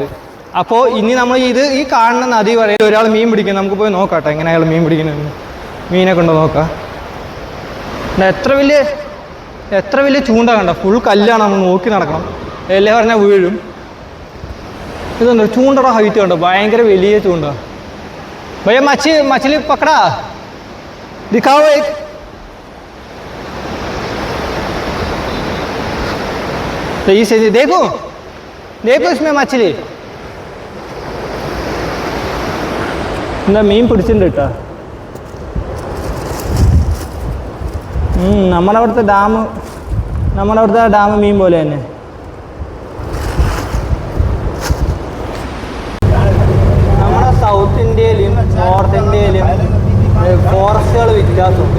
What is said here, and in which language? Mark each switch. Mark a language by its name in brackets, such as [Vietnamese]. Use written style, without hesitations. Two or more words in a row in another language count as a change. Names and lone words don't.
[Malayalam] അപ്പോൾ ഇനി നമ്മൾ ഈ കാണുന്ന നദി പറയും ഒരാൾ മീൻ പിടിക്കും. നമുക്ക് പോയി നോക്കാം കേട്ടോ എങ്ങനെ അയാൾ മീൻ പിടിക്കുന്നത്. മീനൊക്കെ ഉണ്ടോ നോക്കാം. എത്ര വലിയ ചൂണ്ട കണ്ട. ഫുൾ കല്ലാണ്, നമ്മൾ നോക്കി നടക്കണം. എല്ലാം പറഞ്ഞാൽ വീഴും. ഇതുണ്ട് ചൂണ്ടയുടെ ഹൈറ്റ് കണ്ടോ, ഭയങ്കര വലിയ ചൂണ്ട. [Hindi] भैया मछली पकड़ा दिखाओ एक. तो इसे देखो इसमें मछली. [Malayalam] എന്താ മീൻ പിടിച്ചിട്ടുണ്ട് കേട്ടോ. നമ്മുടെ അവിടുത്തെ ഡാം മീൻ പോലെ തന്നെ. സൗത്ത് ഇന്ത്യയിലും നോർത്ത് ഇന്ത്യയിലും ഫോറസ്റ്റുകൾ വ്യത്യാസമുണ്ട്.